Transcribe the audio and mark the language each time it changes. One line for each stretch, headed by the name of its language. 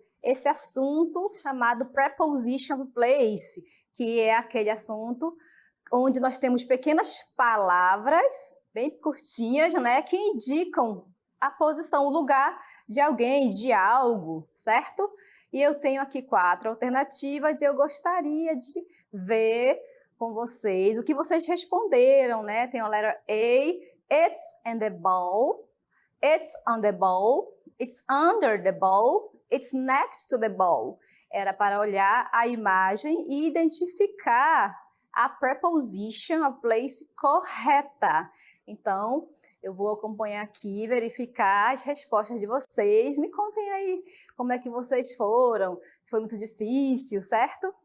Portuguese: esse assunto chamado preposition place, que é aquele assunto onde nós temos pequenas palavras, bem curtinhas, né, que indicam a posição, o lugar de alguém, de algo, certo? E eu tenho aqui 4 alternativas e eu gostaria de ver com vocês o que vocês responderam, né? Tem a letra A,
English: it's in the bowl, it's on the bowl, it's under the bowl, it's next to the bowl.
Portuguese: Era para olhar a imagem e identificar a preposition of place correta. Então, eu vou acompanhar aqui, verificar as respostas de vocês. Me contem aí como é que vocês foram, se foi muito difícil, certo?